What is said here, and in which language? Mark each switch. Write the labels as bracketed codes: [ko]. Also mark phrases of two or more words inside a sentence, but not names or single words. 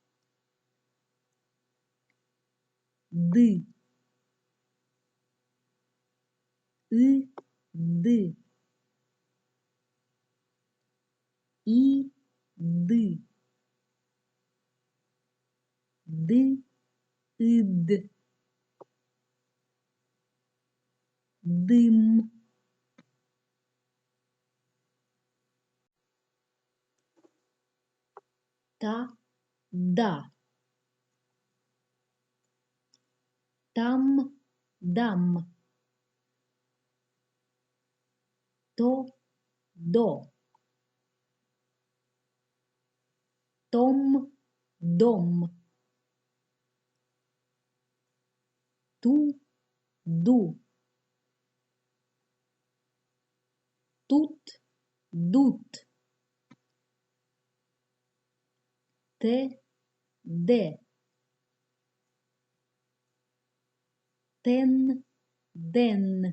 [ru] d, d, i, id, дым, та, да, там, дам, то, до, том, дом, ту, ду, тут, дут, те, де, тен, ден,